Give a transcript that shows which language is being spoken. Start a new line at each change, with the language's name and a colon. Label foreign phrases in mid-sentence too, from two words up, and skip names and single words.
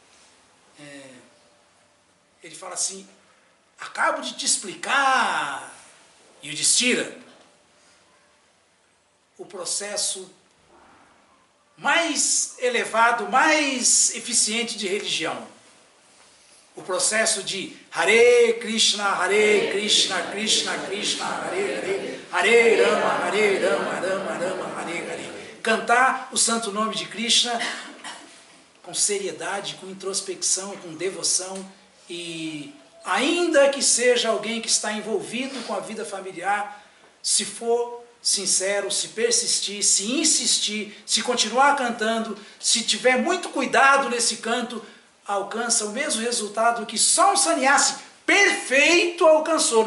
Portuguese: Ele fala assim, acabo de te explicar, Yudhishthira, o processo mais elevado, mais eficiente de religião. O processo de
Sanskrit: हरे कृष्ण, कृष्ण कृष्ण, हरे हरे, हरे राम, राम, हरे हरे.
Portuguese: Cantar o santo nome de Krishna com seriedade, com introspecção, com devoção, e ainda que seja alguém que está envolvido com a vida familiar, se for sincero, se persistir, se insistir, se continuar cantando, se tiver muito cuidado nesse canto, alcança o mesmo resultado que só um sannyasi perfeito alcançou.